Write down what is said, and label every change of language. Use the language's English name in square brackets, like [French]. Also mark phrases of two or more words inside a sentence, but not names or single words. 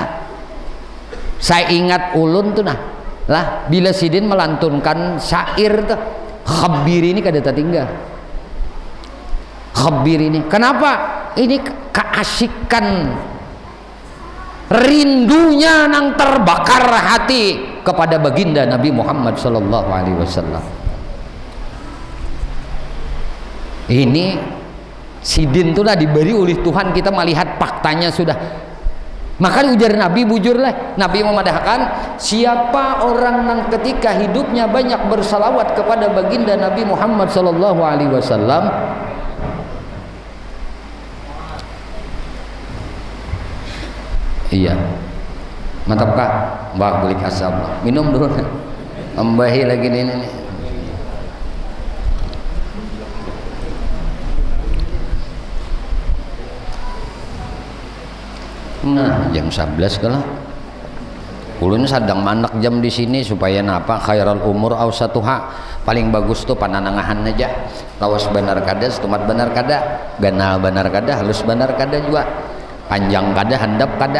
[Banjar] Saya ingat ulun tuh nah lah bila sidin melantunkan syair tuh khabir ini kada tertinggal. Khabir ini kenapa? Ini keasikan rindunya nang terbakar hati kepada baginda Nabi Muhammad [Arabic] صلى الله عليه وسلم. [Banjar] Ini sidin tuh lah diberi oleh Tuhan, kita melihat faktanya sudah. Maka ujar Nabi bujurlah, Nabi memadahkan siapa orang yang ketika hidupnya banyak bersalawat kepada baginda Nabi Muhammad [Arabic] صلى الله عليه وسلم, [Banjar] iya mantap kak mbak beli kasab minum dulu ambahi lagi ini nah jam 11 kalah ulun sadang manak jam di sini supaya napa [Arabic] خير الأمور أوسطها, [Banjar] paling bagus tuh pananangahan aja, lawas benar kada setumat benar kada, ganal benar kada, halus benar kada juga, panjang kada, handap kada.